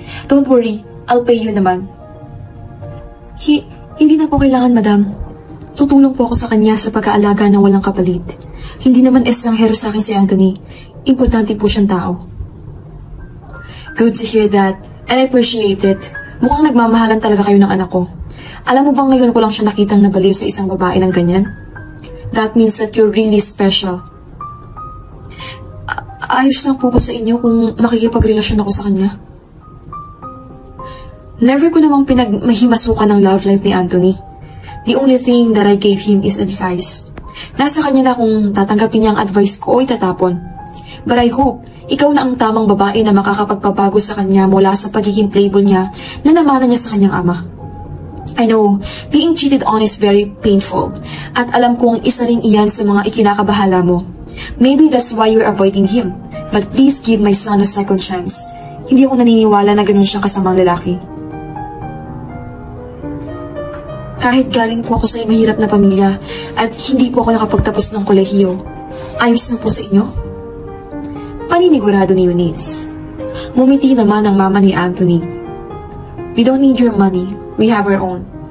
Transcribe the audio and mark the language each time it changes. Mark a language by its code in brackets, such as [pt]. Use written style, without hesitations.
[en] Don't worry, I'll pay you naman. [tl] Hindi na po kailangan, madam. Tutulong po ako sa kanya sa pag-aalaga na walang kapalit. Hindi naman estranghero sa akin si Anthony. Importante po siyang tao. [en] Good to hear that, and I appreciate it. [tl] Mukhang nagmamahalan talaga kayo ng anak ko. Alam mo bang ngayon ko lang siya nakitang nabaliw sa isang babae ng ganyan? [en] That means that you're really special. [tl] Ayos lang po ba sa inyo kung makikipagrelasyon ako sa kanya? Never ko namang pinagmahimasukan ng love life ni Anthony. [en] The only thing that I gave him is advice. [tl] Nasa kanya na kung tatanggapin niya ang advice ko o itatapon. [en] But I hope, [tl] ikaw na ang tamang babae na makakapagpabago sa kanya mula sa pagiging playboy niya na namana niya sa kanyang ama. [en] I know, being cheated on is very painful. [tl] At alam kong isa rin iyan sa mga ikinakabahala mo. [en] Maybe that's why you're avoiding him. But please give my son a second chance. [tl] Hindi ako naniniwala na ganun siyang kasamang lalaki. Kahit galing po ako sa mahirap na pamilya at hindi po ako nakapagtapos ng kolehiyo, ayos na po sa inyo? Paninigurado ni Eunice. Mumiti naman ang mama ni Anthony. [en] We don't need your money. We have our own.